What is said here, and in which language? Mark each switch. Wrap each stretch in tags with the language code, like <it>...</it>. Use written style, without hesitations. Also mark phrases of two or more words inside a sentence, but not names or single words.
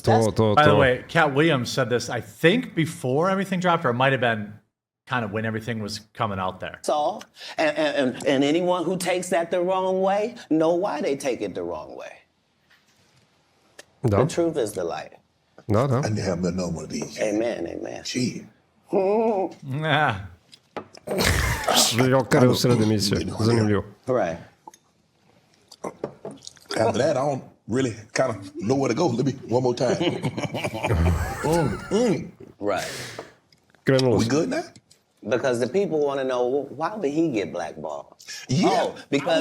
<en>By the way, Cat Williams said this, I think before everything dropped, or it might have been kind of when everything was coming out there. So, and anyone who takes that the wrong way, know why they take it the wrong way.</en> <sr>Da.</sr> <en>The truth is the light.</en> <sr>Da.</sr> <en>I need to have another one of these. Amen. Gee. Yeah.</en> <sr>Jokare u sred emisije. Zanimljivo.</sr> <en>Right. After that, I don't really kind of know where to go. Let me one more time. Right.</en> <sr>Krenulo</sr> <en>We</en> <sr>se.</sr> <en>good now? Because the people want to know, well, why would he get blackballed? Yeah, Oh, because</en>